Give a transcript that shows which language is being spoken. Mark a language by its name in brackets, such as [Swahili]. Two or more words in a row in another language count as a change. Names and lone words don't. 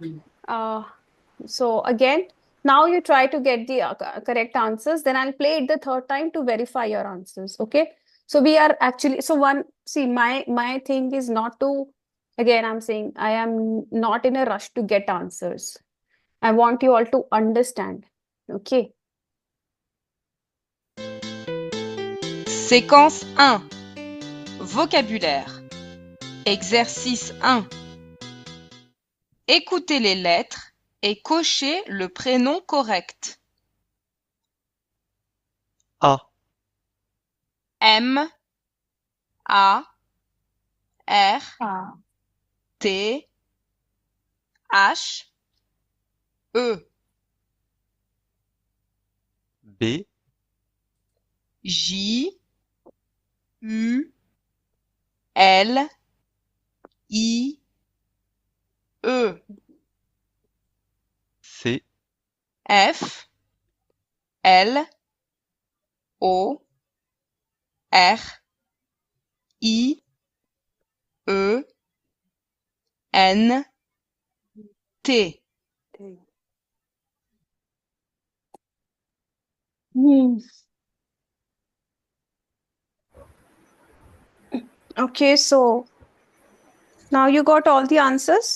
[English] So again, now you try to get the correct answers. Then I'll play it the third time to verify your answers. Okay. So we are actually, my thing is not to, again, I'm saying I am not in a rush to get answers. I want you all to understand. Okay. [French] Séquence 1. Vocabulaire. Exercice 1. Écoutez les lettres et cochez le prénom correct. A, M, A, R, Ah. T, H, E, B, J, U, L, I, E, C, F, L, O, R, I, E, N, T. Hmm. [English] Okay, so now you got all the answers?